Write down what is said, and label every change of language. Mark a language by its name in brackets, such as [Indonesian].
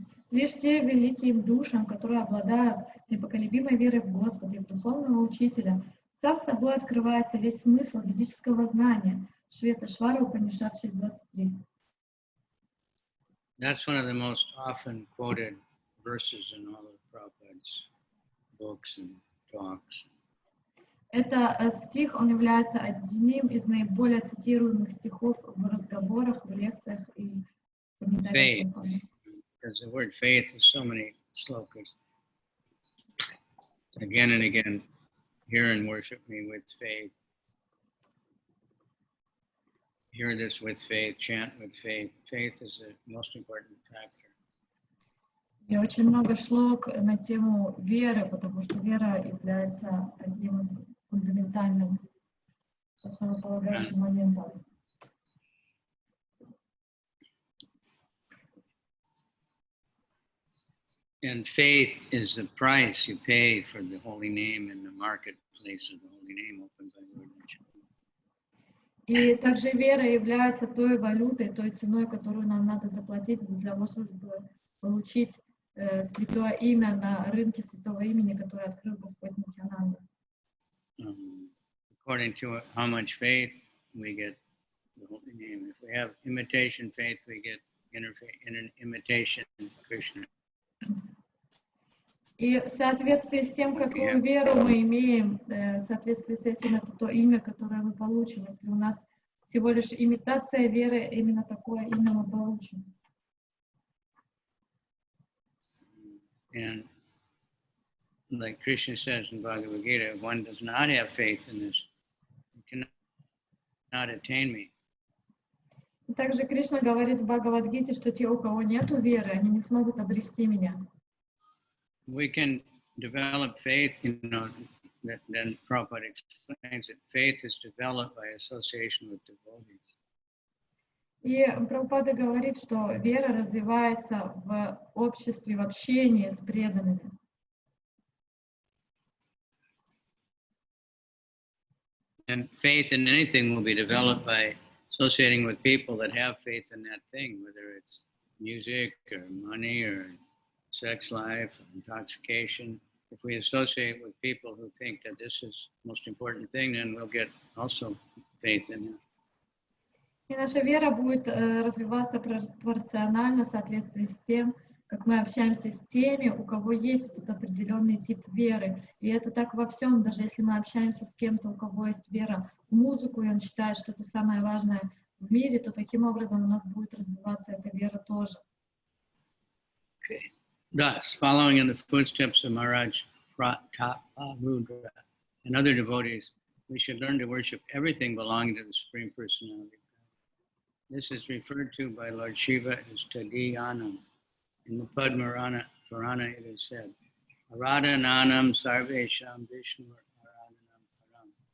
[Russian] Лишь те великим душам, которые обладают непоколебимой верой в Господа и в духовного учителя, сам собой открывается весь смысл ведического знания. Шветашвара Упанишад 6:23. [English] That's one of the most often quoted verses in all of Prabhupada's books and talks. [Russian] Это стих, он является одним из наиболее цитируемых стихов в разговорах, в лекциях и комментариях. [English] Because the word faith is so many slokas. Again and again, hear and worship me with faith. Hear this with faith, chant with faith. Faith is the most important factor. [Russian] И очень много шлок на тему веры, потому что вера является одним из фундаментальных, основополагающих моментов. [English] And faith is the price you pay for the holy name in the marketplace of the holy name opened by Lord Vishnu. [Russian] И также вера является той валютой, той ценой, которую нам надо заплатить для того, чтобы получить святое имя на рынке святого имени, которое открыл Господь Нитьянанда. [English] According to how much faith we get the holy name. If we have imitation faith, we get imitation Krishna. [Russian] И в соответствии с тем, какую веру мы имеем, в соответствии с этим, это то имя, которое мы получим. Если у нас всего лишь имитация веры, именно такое имя мы получим. [English] And like Krishna says in Bhagavad Gita, if one does not have faith in this, he cannot attain me. [Russian] И также Кришна говорит в Бхагавад-гите, что те, у кого нет веры, они не смогут обрести меня. [English] We can develop faith, then Prabhupada explains that faith is developed by association with devotees. [Russian] И Прабхупада говорит, что вера развивается в обществе, в общении с преданными. [English] And faith in anything will be developed by associating with people that have faith in that thing, whether it's music or money or sex life, or intoxication. If we associate with people who think that this is the most important thing, then we'll get also faith in it. [Russian] И наша вера будет развиваться пропорционально в соответствии с тем, как мы общаемся с теми, у кого есть этот определенный тип веры. И это так во всем, даже если мы общаемся с кем-то, у кого есть вера в музыку, и он считает, что это самое важное в мире, то таким образом у нас будет развиваться эта вера тоже. [English] Okay. Thus, following in the footsteps of Maharaj Prataparudra and other devotees, we should learn to worship everything belonging to the Supreme Personality. This is referred to by Lord Shiva as Tadiyanam. In the Padma Purana it is said, [Sanskrit] Aradhananam sarvesham Vishnu Aradhanam param.